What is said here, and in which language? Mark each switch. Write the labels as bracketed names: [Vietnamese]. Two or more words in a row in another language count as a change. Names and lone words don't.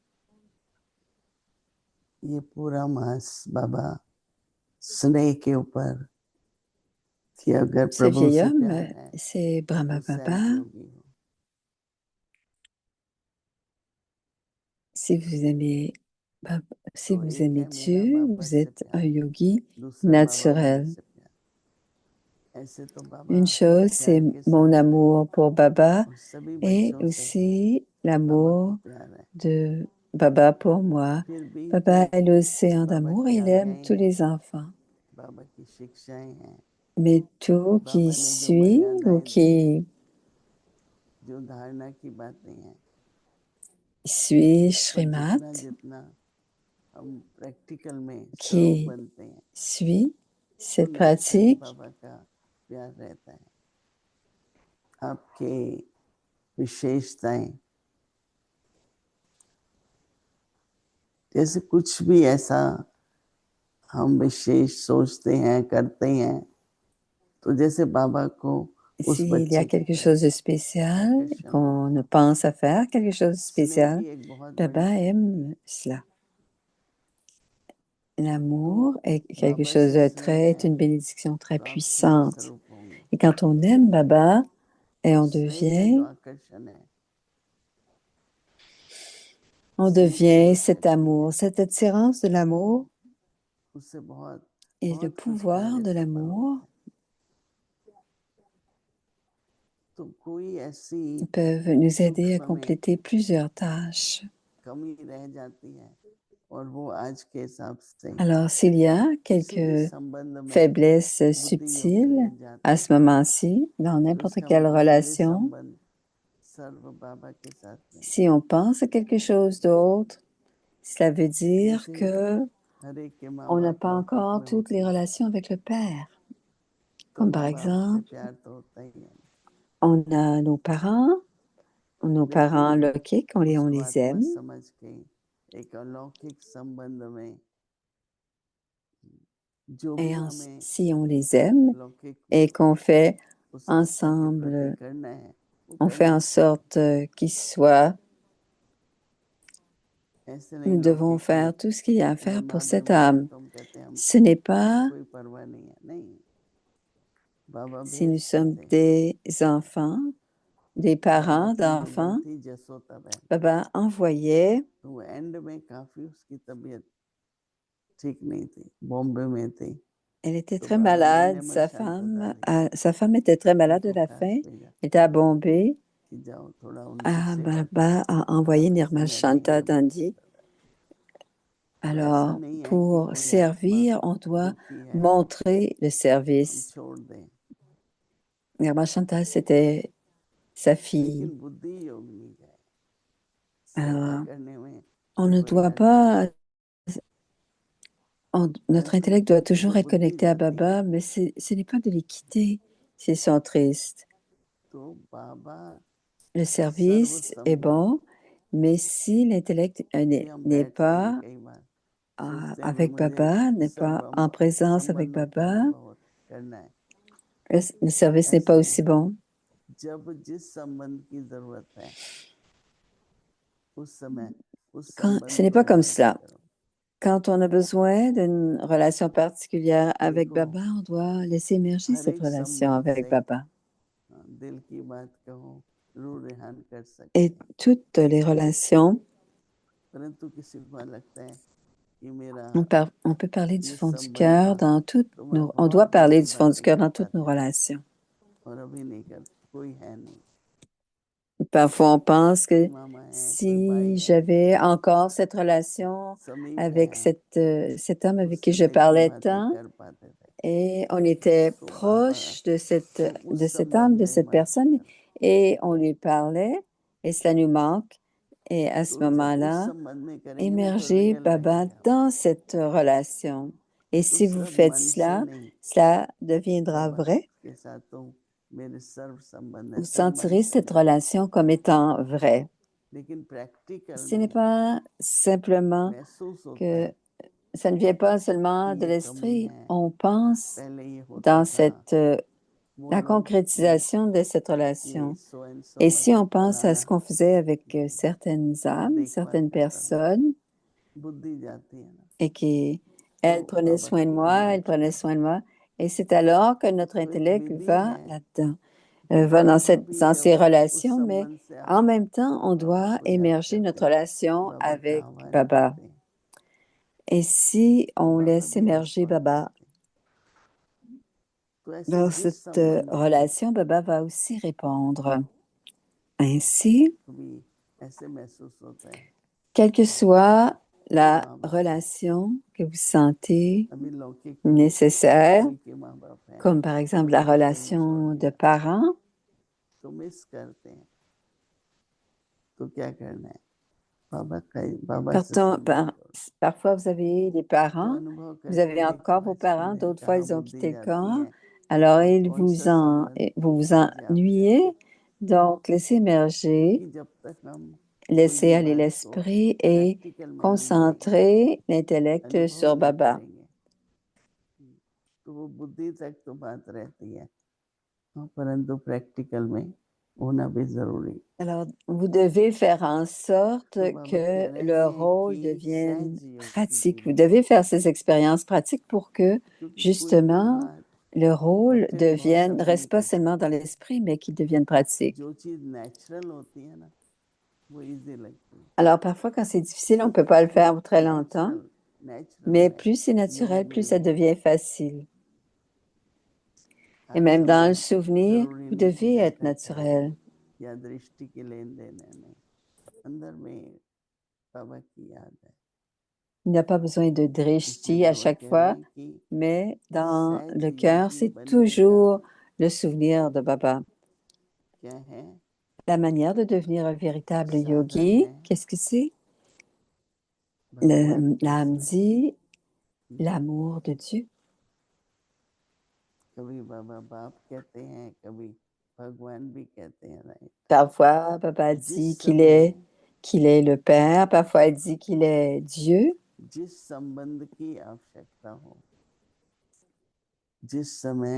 [Hindi] ये पूरा मास बाबा स्नेह के ऊपर कि अगर [French] Ce [Hindi] प्रभु [French] vieil [Hindi] से [French] homme, [Hindi] प्यार है [French] c'est Brahma [Hindi] तो [French] Baba. [Hindi] सहज योगी हो। [French] Si vous aimez, si [Hindi] तो [French] vous [Hindi] एक [French] aimez [Hindi] है मेरा [French] Dieu, [Hindi] बाबा [French] vous [Hindi] से [French] êtes un [Hindi] प्यार, [French] yogi [Hindi] दूसरा बाबा मेरे [French] naturel. [Hindi] से प्यार। ऐसे तो बाबा [French] Une chose, c'est [Hindi] प्यार के [French] mon [Hindi] सागर है [French] amour pour Baba [Hindi] और सभी [French] et [Hindi] बच्चों से [French] aussi [Hindi] बाबा को [French] l'amour [Hindi] प्यार है। [French] de Baba pour moi. [Hindi] फिर भी [French] Baba [Hindi] जो [French] est l'océan [Hindi] बाबा [French] d'amour et [Hindi] की [French] il aime [Hindi] आज्ञाएं [French] tous [Hindi] हैं, [French] les enfants. [Hindi] बाबा की शिक्षाएं हैं, [French] Mais tout qui [Hindi] बाबा ने जो [French] suit ou [Hindi] मर्यादाएं दी हैं, [French] qui [Hindi] जो धारणा की बातें हैं, [French] suit [Hindi] उस पर जितना [French] Srimad, [Hindi] जितना हम प्रैक्टिकल में स्वरूप [French] qui [Hindi] बनते हैं, [French] suit cette [Hindi] उन उन तक [French] pratique, [Hindi] बाबा का प्यार रहता है। आपके विशेषताएं, जैसे कुछ भी ऐसा हम विशेष सोचते हैं, करते हैं, तो जैसे बाबा को उस [French] s'il y [Hindi] बच्चे [French] a [Hindi] की [French] quelque [Hindi] तरफ [French] chose de spécial, [Hindi] आकर्षण [French] qu'on [Hindi] होता [French] ne [Hindi] है। [French] pense à faire, quelque chose de [Hindi] स्नेह [French] spécial, [Hindi] भी एक बहुत बड़ी [French] Baba aime cela. L'amour est quelque [Hindi] बाबा [French] chose [Hindi] से [French] de [Hindi] स्नेह [French] très, est [Hindi] है [French] une bénédiction très [Hindi] तो आप स्नेह [French] puissante. [Hindi] स्वरूप होंगे। [French] Et quand on aime Baba et [Hindi] और स्नेह का जो आकर्षण है, [French] on [Hindi] स्नेह की [French] devient [Hindi] जो [French] cet [Hindi] शक्ति है, [French] amour, cette attirance de l'amour [Hindi] उससे बहुत [French] et le [Hindi] बहुत कुछ [French] pouvoir [Hindi] कार्य [French] de [Hindi] सफल [French] l'amour [Hindi] होता है। तो कोई ऐसी [French] peuvent nous aider à [Hindi] सूक्ष्म में [French] compléter plusieurs tâches. [Hindi] कमी रह जाती है और वो आज के हिसाब से [French] Alors, s'il y a [Hindi] किसी भी [French] quelques [Hindi] संबंध में [French] faiblesses [Hindi] बुद्धि योगी [French] subtiles [Hindi] बन जाते [French] à ce [Hindi] हैं, [French] moment-ci, dans [Hindi] तो [French] n'importe [Hindi] इसका [French] quelle [Hindi] मतलब ये [French] relation, [Hindi] संबंध सर्व बाबा के साथ नहीं। [French] si on pense à quelque chose d'autre, cela veut dire [Hindi] जैसे [French] que [Hindi] हर एक के माँ [French] on n'a [Hindi] बाप [French] pas [Hindi] लौकिक [French] encore [Hindi] में [French] toutes [Hindi] होते [French] les [Hindi] हैं, [French] relations avec le Père. [Hindi] तो [French] Comme par [Hindi] माँ बाप से [French] exemple, [Hindi] प्यार तो होता ही है, [French] on a nos parents [Hindi] लेकिन [French] logiques, on [Hindi] उसको [French] les [Hindi] आत्मा [French] aime. [Hindi] समझ के एक अलौकिक संबंध में जो भी हमें [French] Si on les aime [Hindi] लौकिक [French] et [Hindi] में [French] qu'on fait [Hindi] उस आत्मा के प्रति [French] ensemble, [Hindi] करना है, वो [French] on fait [Hindi] करना [French] en [Hindi] चाहिए। [French] sorte qu'ils soient, [Hindi] ऐसे नहीं [French] nous devons [Hindi] लौकिक में [French] faire tout ce qu'il y a à [Hindi] अगर [French] faire pour [Hindi] माँ [French] cette [Hindi] बीमार है [French] âme. [Hindi] तो हम कहते हैं [French] Ce n'est [Hindi] हमें [French] pas [Hindi] कोई परवाह नहीं है, नहीं, बाबा [French] si [Hindi] भेज [French] nous sommes [Hindi] देते हैं। [French] des enfants des parents [Hindi] बाबा की मदर [French] d'enfants, [Hindi] थी जसोदाबेन, [French] Baba envoyait, [Hindi] तो वो एंड में काफी उसकी तबीयत ठीक नहीं थी, बॉम्बे में थी, [French] elle était [Hindi] तो [French] très [Hindi] बाबा ने [French] malade, [Hindi] निर्मल शांतदारी [French] sa femme était très malade de [Hindi] उनको [French] la [Hindi] खास [French] faim, [Hindi] भेजा [French] elle était à Bombay. [Hindi] कि जाओ थोड़ा उनकी सेवा करो, [French] Baba a envoyé [Hindi] काफी [French] Nirmal [Hindi] समय रही [French] Shanta [Hindi] निर्मल [French] Dandi. [Hindi] शांतदारी। तो ऐसा [French] Alors, [Hindi] नहीं है कि [French] pour [Hindi] कोई आत्मा [French] servir, on doit [Hindi] दुखी है [French] montrer le [Hindi] हम [French] service. [Hindi] छोड़ दें, [French] Nirmal Shanta, c'était sa fille. [Hindi] लेकिन बुद्धि योग नहीं जाए, सेवा [French] Alors, [Hindi] करने में [French] on ne [Hindi] कोई [French] doit [Hindi] हर्ज नहीं, [French] pas, notre [Hindi] परंतु [French] intellect doit toujours [Hindi] जो [French] être [Hindi] बुद्धि [French] connecté à [Hindi] जाती है [French] Baba, mais ce n'est pas de les quitter s'ils sont tristes. [Hindi] तो बाबा [French] Le [Hindi] सर्व [French] service est [Hindi] संमत, [French] bon, mais si l'intellect [Hindi] अभी हम [French] n'est [Hindi] बैठते हैं [French] pas [Hindi] कई बार सोचते हैं कि [French] avec [Hindi] मुझे [French] Baba, n'est pas [Hindi] सर्व [French] en présence avec [Hindi] संबंधों का [French] Baba, [Hindi] अनुभव करना है, [French] le service n'est [Hindi] ऐसा [French] pas [Hindi] नहीं, [French] aussi bon. [Hindi] जब जिस संबंध की जरूरत है उस समय उस [French] Ce [Hindi] संबंध [French] n'est [Hindi] को [French] pas comme [Hindi] धारण [French] cela. [Hindi] करो, [French] Quand on a besoin d'une relation particulière avec [Hindi] देखो [French] Baba, on doit laisser émerger [Hindi] हर [French] cette [Hindi] एक [French] relation [Hindi] संबंध [French] avec [Hindi] से [French] Baba. [Hindi] दिल की बात कहो, रूह रेहान कर सकते [French] Et [Hindi] हैं, [French] toutes les relations, [Hindi] परंतु किसी को लगता है कि मेरा [French] on peut parler du [Hindi] ये [French] fond du [Hindi] संबंध [French] cœur [Hindi] था [French] dans toutes [Hindi] तो मैं [French] on [Hindi] बहुत [French] doit [Hindi] दिल [French] parler [Hindi] की [French] du fond du [Hindi] बातें [French] cœur dans toutes [Hindi] करता [French] nos [Hindi] था [French] relations. [Hindi] और अभी नहीं कर, कोई है नहीं, [French] Parfois, on pense que [Hindi] मामा है, कोई भाई [French] si [Hindi] है, [French] j'avais encore cette relation [Hindi] समीप [French] avec [Hindi] है, [French] cet homme avec qui [Hindi] उससे [French] je [Hindi] दिल की [French] parlais [Hindi] बातें [French] tant [Hindi] कर पाते थे, [French] et on était [Hindi] तो बाबा [French] proche [Hindi] को [French] de [Hindi] उस [French] cet [Hindi] संबंध [French] homme, de [Hindi] में [French] cette [Hindi] मर्ज [French] personne, [Hindi] कर, [French] et on lui parlait et cela nous manque. Et à ce [Hindi] तो जब उस [French] moment-là, [Hindi] संबंध में करेंगे ना तो [French] émergez [Hindi] रियल [French] Baba [Hindi] लगेगा, [French] dans cette relation. Et [Hindi] तो [French] si vous [Hindi] सब [French] faites [Hindi] मन से [French] cela, [Hindi] नहीं, [French] cela deviendra [Hindi] बाबा [French] vrai. [Hindi] के साथ तो मेरे सर्व संबंध है, [French] Vous [Hindi] सब मन [French] sentirez [Hindi] से [French] cette [Hindi] नहीं, [French] relation comme étant vraie. [Hindi] लेकिन प्रैक्टिकल [French] Ce n'est [Hindi] में [French] pas simplement [Hindi] महसूस होता [French] que [Hindi] है [French] ça ne vient pas [Hindi] कि [French] seulement de [Hindi] ये कमी [French] l'esprit. [Hindi] है, [French] On pense [Hindi] पहले ये [French] dans [Hindi] होता था, वो [French] la [Hindi] लोग ये [French] concrétisation de cette relation. [English] so and so [French] Et si on [Hindi] मतलब [French] pense à [Hindi] फलाना [French] ce qu'on faisait avec certaines [Hindi] वो [French] âmes, [Hindi] देखभाल [French] certaines [Hindi] करता था, [French] personnes, [Hindi] बुद्धि जाती है ना, [French] et qui, [Hindi] तो [French] elles prenaient [Hindi] बाबा [French] soin de [Hindi] की [French] moi, elles [Hindi] इमेज [French] prenaient [Hindi] का, [French] soin de moi, et c'est alors que notre [Hindi] तो एक [French] intellect [Hindi] विधि [French] va [Hindi] है [French] là-dedans, [Hindi] कि [French] va [Hindi] बाबा भी [French] dans ces [Hindi] जब उस [French] relations, mais [Hindi] संबंध से आप [French] en même temps, on [Hindi] बाबा [French] doit [Hindi] को याद [French] émerger [Hindi] करते [French] notre [Hindi] हैं, [French] relation [Hindi] बाबा का [French] avec [Hindi] आह्वान [French] Baba. [Hindi] करते हैं, [French] Et si [Hindi] तो [French] on [Hindi] बाबा [French] laisse [Hindi] भी [French] émerger [Hindi] रिस्पॉन्ड [French] Baba [Hindi] करते हैं, तो ऐसे [French] dans [Hindi] जिस [French] cette [Hindi] संबंध को [French] relation, Baba va aussi répondre. Ainsi, [Hindi] कभी ऐसे महसूस होता है [French] quelle que soit [Hindi] कि [French] la [Hindi] माँ बाप, [French] relation que vous sentez [Hindi] अभी लौकिक [French] nécessaire, [Hindi] कोई के माँ बाप हैं, [French] comme par exemple la [Hindi] उनको कहीं छोड़ [French] relation de [Hindi] दिया [French] parents, [Hindi] तो मिस करते हैं, तो क्या करना है, बाबा से संबंध जोड़ो, [French] parfois vous avez des [Hindi] तो [French] parents, [Hindi] अनुभव [French] vous [Hindi] करके [French] avez [Hindi] देखो, [French] encore vos [Hindi] बचपन [French] parents, [Hindi] में [French] d'autres fois [Hindi] कहाँ [French] ils ont [Hindi] बुद्धि [French] quitté le [Hindi] जाती [French] corps, [Hindi] है [French] alors [Hindi] कौन सा संबंध [French] vous vous [Hindi] आज आवश्यक [French] ennuyez, [Hindi] है, [French] donc laissez émerger, [Hindi] क्योंकि जब तक हम कोई [French] laissez [Hindi] भी [French] aller [Hindi] बात को [French] l'esprit et [Hindi] प्रैक्टिकल में नहीं लाएंगे, [French] concentrez l'intellect [Hindi] अनुभव [French] sur [Hindi] नहीं [French] Baba. [Hindi] करेंगे, तो वो बुद्धि तक तो बात रहती है, हाँ, परंतु प्रैक्टिकल में होना भी जरूरी। [French] Alors, vous devez faire en sorte [Hindi] तो बाबा कह [French] que [Hindi] रहे [French] le [Hindi] हैं [French] rôle [Hindi] कि [French] devienne [Hindi] सहज योग की [French] pratique. Vous [Hindi] जीवन [French] devez [Hindi] जिए, [French] faire ces expériences pratiques pour que, [Hindi] क्योंकि कोई भी [French] justement, [Hindi] बात [French] le rôle [Hindi] कठिन मौसम में नहीं [French] reste pas [Hindi] कर [French] seulement dans [Hindi] सकते, [French] l'esprit, mais qu'il devienne pratique. [Hindi] जो चीज नेचुरल होती है ना वो इजी लगती है, [French] Alors, parfois, quand c'est difficile, on ne peut pas le faire très longtemps, [Hindi] नेचुरल [French] mais [Hindi] में [French] plus c'est [Hindi] योग [French] naturel, [Hindi] में [French] plus ça [Hindi] भी [French] devient facile. Et [Hindi] हर [French] même dans le [Hindi] समय [French] souvenir, [Hindi] जरूरी [French] vous [Hindi] नहीं कि [French] devez être [Hindi] घटक है [French] naturel. [Hindi] या दृष्टि के लेन देन है, नहीं, अंदर में बाबा की याद है, [French] Il n'y a pas besoin de [Hindi] इसलिए [French] drishti à [Hindi] बाबा [French] chaque [Hindi] कह रहे [French] fois, [Hindi] हैं कि [French] mais dans [Hindi] सहज [French] le cœur, [Hindi] योगी [French] c'est [Hindi] बनने का [French] toujours le souvenir de Baba. [Hindi] क्या है, [French] La manière de devenir un véritable [Hindi] साधन [French] yogi, [Hindi] है [French] qu'est-ce que c'est? [Hindi] भगवान की [French] L'âme [Hindi] स्मृति, [French] dit l'amour de Dieu. [Hindi] कभी बाबा बाप कहते हैं, कभी भगवान भी कहते हैं, राइट, [French] Parfois, Baba [Hindi] जिस [French] dit [Hindi] समय [French] qu'il est le Père, parfois il dit qu'il est Dieu. [Hindi] जिस संबंध की आवश्यकता हो, जिस समय